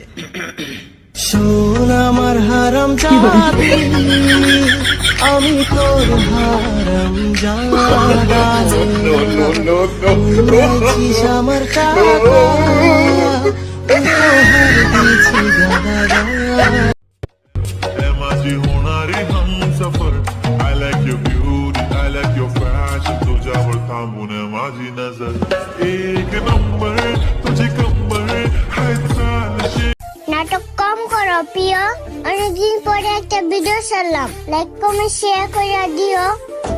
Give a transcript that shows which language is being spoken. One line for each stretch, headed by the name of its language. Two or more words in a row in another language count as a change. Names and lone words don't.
Bangla: শোন আমার হারাম জাদি, আমি তোর হারাম জাদি, বলছিস আমার টাকা দিয়েছি গাদা।
Marathi: माझी होणारी हमसफर,
English: I like your beauty, I like your fashion,
Marathi: तुझ्यावर थांबून माझी नजर, एक नंबर तुझी कंबर हाय चालशे।
Bangla: নাটক কম করো প্রিয়, অনেকদিন পরে একটা ভিডিও ছাড়লাম,
English: like comment share
Bangla: করে দিও।